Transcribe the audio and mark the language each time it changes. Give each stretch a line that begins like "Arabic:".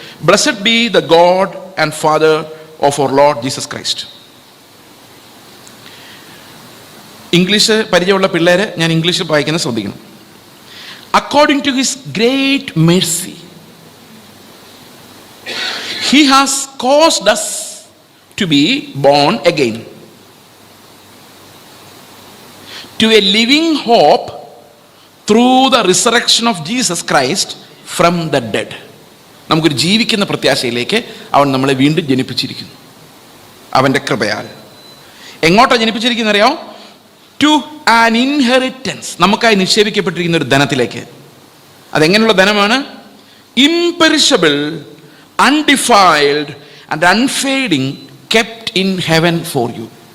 English: Blessed be the God and Father of our Lord Jesus Christ.
Malayalam: English പരിചയമുള്ള പിള്ളേരെ ഞാൻ ഇംഗ്ലീഷിൽ വായിക്കുന്നത് ശ്രദ്ധിക്കണം.
English: According to his great mercy, he has caused us to be born again to a living hope through the resurrection of Jesus Christ from the dead.
Malayalam: നമുക്കൊരു ജീവിക്കുന്ന പ്രത്യാശയിലേക്ക് അവൻ നമ്മളെ വീണ്ടും ജനിപ്പിച്ചിരിക്കുന്നു അവൻ്റെ കൃപയാൽ. എങ്ങോട്ടാണ് ജനിപ്പിച്ചിരിക്കുന്നത് അറിയാമോ?
English: to an inheritance,
Malayalam: നമുക്കായി നിക്ഷേപിക്കപ്പെട്ടിരിക്കുന്ന ഒരു ധനത്തിലേക്ക്. അതെങ്ങനെയുള്ള ധനമാണ്?
English: Imperishable, undefiled and unfading, kept in heaven for you.